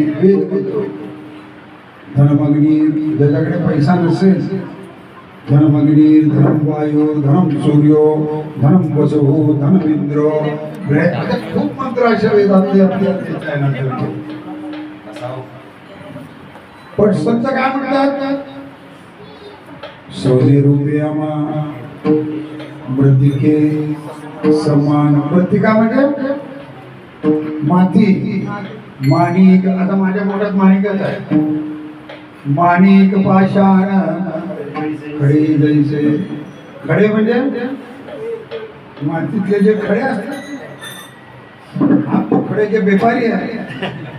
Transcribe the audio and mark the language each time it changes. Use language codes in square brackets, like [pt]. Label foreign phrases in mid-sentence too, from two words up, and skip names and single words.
[mr] वेद बोलतो धनमग्नी, ज्याच्याकडे पैसा नसेल [sa] धनमग्निर्धनं वायुर्धनं सूर्यो धनं वसुः धनमिंद्रो [mr] खूप मंत्र अशा वेदातले आपल्याला पण संत काय म्हणतात सोने रूपे आमा मृतिके समान मृतिका म्हणजे माती माणिक आता माझ्या मोठ्यात माणिकच आहे माणिक पाषाण खडे जैसे खडे म्हणजे मातीतले जे खडे असतात आपण खड्याचे व्यापारी आहे